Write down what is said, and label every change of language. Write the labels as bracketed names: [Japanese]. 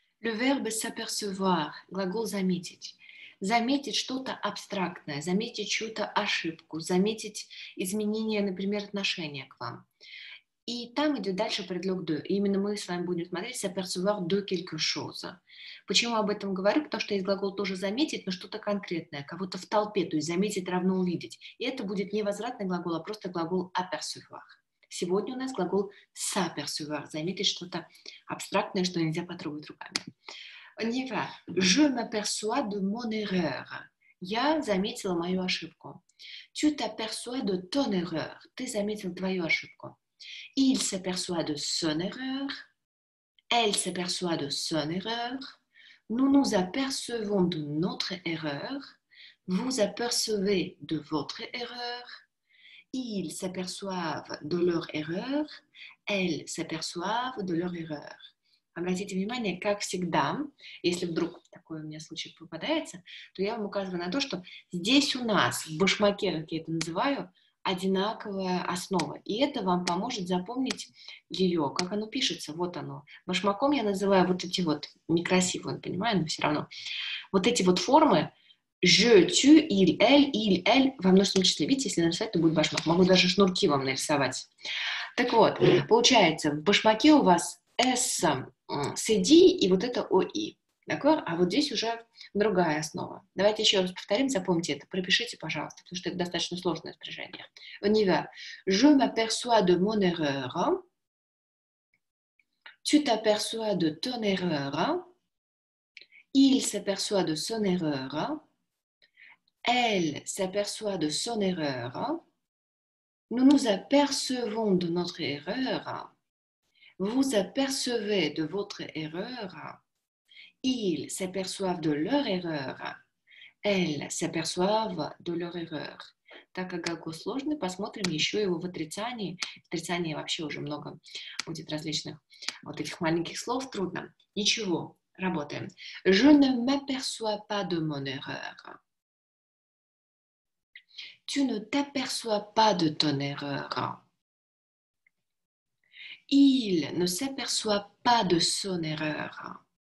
[French] Le verbe s'apercevoir, [Russian] глагол заметить. Заметить что-то абстрактное, заметить чью-то ошибку, заметить изменение, например, отношения к вам. И там идет дальше предлог de. И именно мы с вами будем смотреть [French] s'apercevoir de quelque chose. [Russian] Почему об этом говорю? Потому что есть глагол тоже заметить, но что-то конкретное, кого-то в толпе, то есть заметить равно увидеть. И это будет не возвратный глагол, а просто глагол apercevoir. Сегодня у нас глагол s'apercevoir, заметить что-то абстрактное, что нельзя потрогать руками. [French] On y va. Je m'aperçois de mon erreur. [Russian] Я заметила мою ошибку. [French] Tu t'aperçois de ton erreur. [Russian] Ты заметил твою ошибку. [French] Il s'aperçoit de son erreur. Elle s'aperçoit de son erreur. Nous nous apercevons de notre erreur. Vous apercevez de votre erreur. Ils s'aperçoivent de leur erreur. Elles s'aperçoivent de leur erreur. [Russian] Обратите внимание, как всегда, если вдруг такой у меня случай попадается, то я вам указываю на то, что здесь у нас в башмаке, как я это называю, одинаковая основа. И это вам поможет запомнить ее, как оно пишется. Вот оно. Башмаком я называю вот эти вот, некрасиво, понимаю, но все равно. Вот эти вот формы je, tu, il, elle во множественном числе. Видите, если нарисовать, то будет башмак. Могу даже шнурки вам нарисовать. Так вот, получается, в башмаке у вас S, CD и вот это OI. [French] D'accord? [Russian] А вот здесь уже другая основа. Давайте еще раз повторим, запомните это, пропишите, пожалуйста, потому что это достаточно сложное спряжение. [French] On y va. Je m'aperçois de mon erreur. Tu t'aperçois de ton erreur. Il s'aperçoit de son erreur. Elle s'aperçoit de son erreur. Nous nous apercevons de notre erreur. Vous apercevez de votre erreur. Ils s'aperçoivent de leur erreur. Elles s'aperçoivent de leur erreur. [Russian] Так как глагол сложный, посмотрим еще его в отрицании. В отрицании вообще уже много будет различных вот этих маленьких слов. Трудно. Ничего, работаем. [French] Je ne m'aperçois pas de mon erreur. Tu ne t'aperçois pas de ton erreur. Il ne s'aperçoit pas de son erreur.